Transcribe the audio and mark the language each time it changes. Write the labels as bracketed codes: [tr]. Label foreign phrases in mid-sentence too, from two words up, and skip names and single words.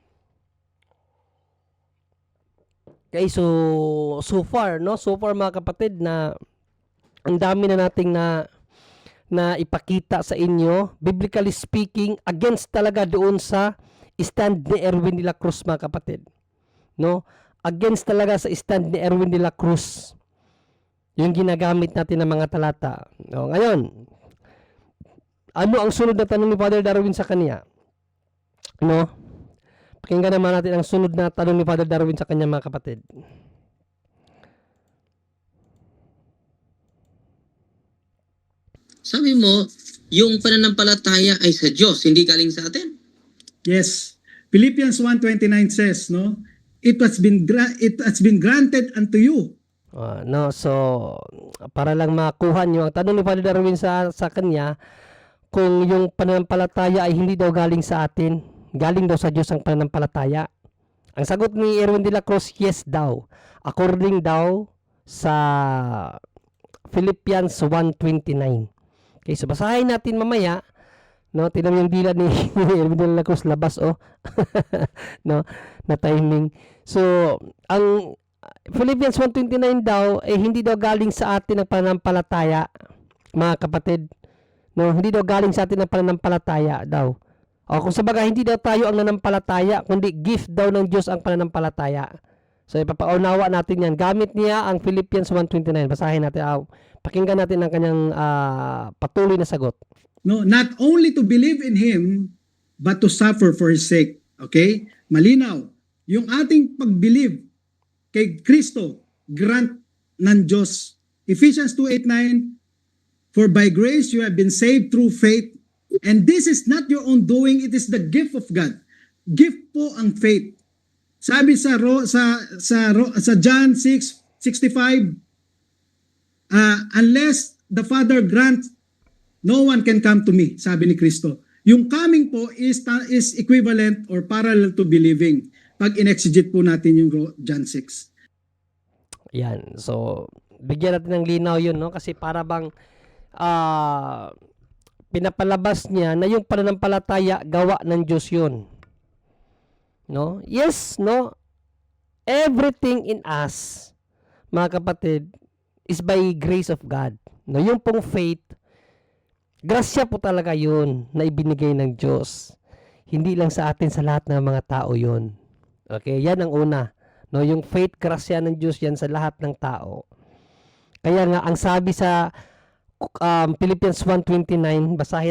[en] Okay, so far, no? So far, [tl] mga kapatid, na ang dami na nating na ipakita sa inyo, [en] biblically speaking, [tl] against talaga doon sa stand ni Erwin de la Cruz, mga kapatid. No? Against talaga sa stand ni Erwin de la Cruz yung ginagamit natin ng mga talata. No, ngayon, ano ang sunod na tanong ni Father Darwin sa kanya? No? Pakinggan naman natin ang sunod na tanong ni Father Darwin sa kanya, mga kapatid. Sabi mo, yung pananampalataya ay sa Diyos, hindi galing sa atin. [en] Yes. Philippians 1:29 says, no? It has been granted unto you. [tl] No, so para lang makuha nyo ang tanong ni Father Darwin sa kanya, kung yung pananampalataya ay hindi daw galing sa atin, galing daw sa Diyos ang pananampalataya. Ang sagot ni Erwin de la Cruz, yes daw. According daw sa Philippians 1:29. Okay, so basahin natin mamaya. No, tingnan mo yung dila ni Erwin de la Cruz, labas no, na timing. So, ang Philippians 1:29 daw hindi daw galing sa atin ang pananampalataya, mga kapatid. No, hindi daw galing sa atin ang pananampalataya daw. O kung sa bagay, hindi daw tayo ang nanampalataya, kundi gift daw ng Diyos ang pananampalataya. So ipapaunawa natin yan. Gamit niya ang Philippians 1:29. Basahin natin. Pakinggan natin ang kanyang patuloy na sagot. [en] No, not only to believe in Him, but to suffer for His sake. [tl] Okay? Malinaw. Yung ating pag-believe kay Kristo, grant ng Diyos. [en] Ephesians 2:8-9, for by grace you have been saved through faith, and this is not your own doing, it is the gift of God. [tl] Gift po ang faith. Sabi sa John 6:65, [en] unless the Father grants, no one can come to me, [tl] sabi ni Kristo. [en] Yung coming po is equivalent or parallel to believing. [tl] Pag in-exegete po natin yung John 6. Yan. So, bigyan natin ng linaw yun, no? Kasi para bang pinapalabas niya na yung pananampalataya gawa ng Diyos yun. No? Yes, no? [en] Everything in us, [tl] mga kapatid, [en] is by grace of God. [tl] No, yung pong faith, grasya po talaga yun na ibinigay ng Diyos. Hindi lang sa atin, sa lahat ng mga tao yun. Okay, yan ang una. No, yung faith, grasya ng Diyos yan sa lahat ng tao. Kaya nga, ang sabi sa Philippians 1:29, basahin.